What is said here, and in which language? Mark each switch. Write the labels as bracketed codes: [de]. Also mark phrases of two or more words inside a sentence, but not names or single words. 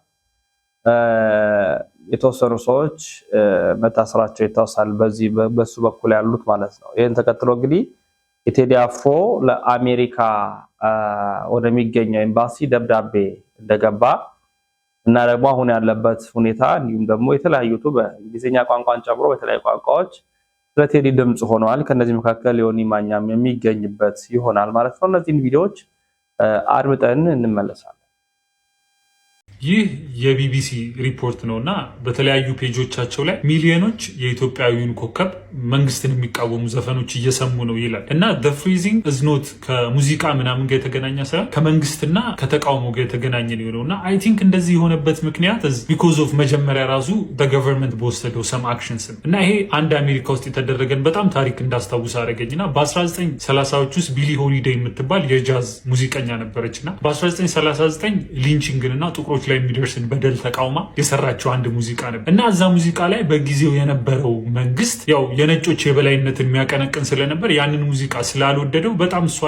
[am] የተወሰኑ ሰዎች መታሰራቸው ይታወሳል። በሱ በኩል ያሉት ማለት ነው። ይህን ተከትሎ እንግዲህ የቴዲ አፍሮ ለአሜሪካ ወደሚገኘው ኤምባሲ ደብዳቤ እንደገባ እና ደግሞ አሁን ያለበት ሁኔታ እንዲሁም ደግሞ የተለያዩት በእንግሊዝኛ ቋንቋን ጨምሮ በተለያዩ ቋንቋዎች ስለ ቴዲ ድምጽ ሆነዋል። ከነዚህ መካከል ዮኒ ማኛም የሚገኝበት ይሆናል ማለት ነው። እነዚህን ቪዲዮዎች አድምጠን እንመለሳለን። ይህ የቢቢሲ ሪፖርት ነውና በተለያዩ ፔጆቻቸው ላይ ሚሊዮኖች የኢትዮጵያዊውን ኮከብ መንግስትን የሚቃወሙ ዘፈኖች እየሰሙ ነው ይላል እና [en] the freezing is not [am] ከሙዚቃ ምናምን ጋር የተገናኘ ሳይሆን ከመንግስትና ከተቃውሞ ጋር የተገናኘ ነው እና [en] I think [am] እንደዚህ የሆነበት ምክንያት [en] because of [am] መጀመሪያ ራሱ [en] the government [am] በወሰደው [en] some actions [am] እና ይሄ አንድ አሜሪካ ውስጥ የተደረገን በጣም ታሪክ እንዳስታውስ አደረገኝና በ1930ዎች ውስጥ ቢሊ ሆሊዴይ የምትባል የጃዝ ሙዚቀኛ ነበረችና በ1939 ሊንቺንግንና ጥቁሮች ላይ የሚደርስን በደል ተቃውማ የሰራቸው አንድ ሙዚቃ ነበር እና እዛ ሙዚቃ ላይ በጊዜው የነበረው መንግስት ያው የነጮች የበላይነትን የሚያቀነቅን ስለነበር ያንን ሙዚቃ ስላልወደደው በጣም እሷ